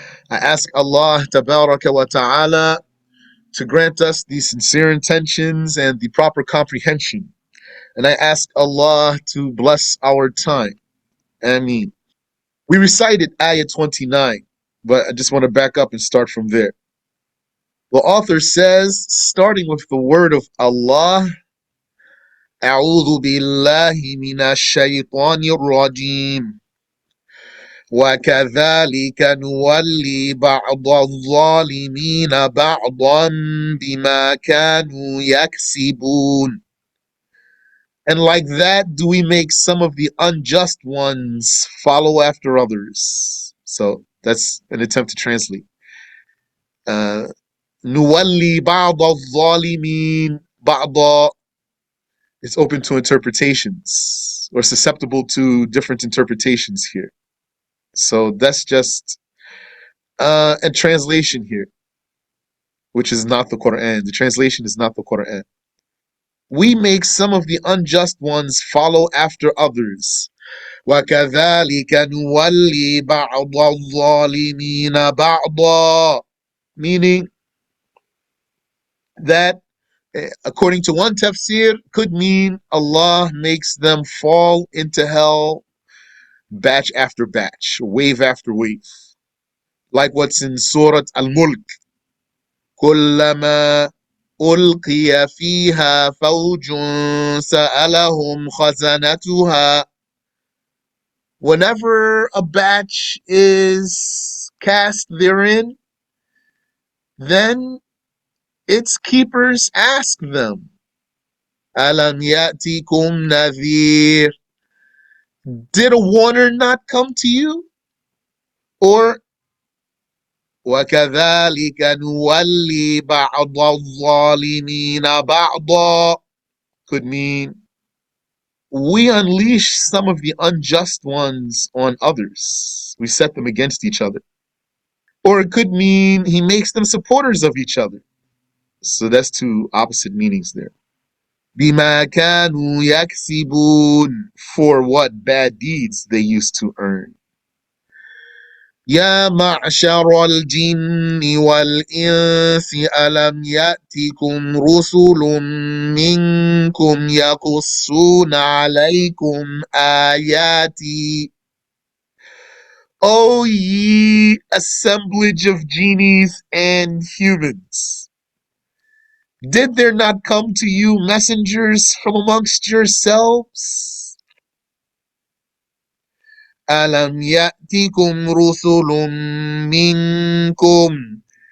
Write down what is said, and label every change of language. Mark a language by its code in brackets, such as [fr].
[en] I ask Allah Tabaraka wa Ta'ala to grant us the sincere intentions and the proper comprehension. And I ask Allah to bless our time. Ameen. We recited Ayah 29, but I just want to back up and start from there. The author says, starting with the word of Allah, [ar] أعوذ بالله من الشيطان الرجيم وكذلك نولي بعض الظالمين بعضا بما كانوا يكسبون. [en] And like that do we make some of the unjust ones follow after others. So that's an attempt to translate. [ar] نولي بعض الظالمين بعضا. [en] It's open to interpretations or susceptible to different interpretations here. So that's just a translation here, which is not the Quran. The translation is not the Quran. We make some of the unjust ones follow after others. [ar] وَكَذَلِكَ نُوَلِّي بَعْضَ الظَّالِمِينَ بَعْضًا. [en] Meaning that, according to one tafsir, could mean Allah makes them fall into hell batch after batch, wave after wave. Like what's in Surat Al-Mulk. [ar] كلما ألقي فيها فوج سألهم خزنتها. [en] Whenever a batch is cast therein, then its keepers ask them, [ar] ألم يأتكم نذير. [en] Did a warner not come to you? Or [ar] وكذلك نولي بعض الظالمين بعضا [en] could mean we unleash some of the unjust ones on others. We set them against each other. Or it could mean he makes them supporters of each other. So that's two opposite meanings there. [ar] بما كانوا يكسبون, [en] for what bad deeds they used to earn. [ar] يا معشر الجن والإنس ألم يأتكم رسل منكم يقصون عليكم آياتي. [en] O ye assemblage of genies and humans, did there not come to you messengers from amongst yourselves? [ar] أَلَمْ يَأْتِكُمْ رُسُلٌ مِّنكُمْ.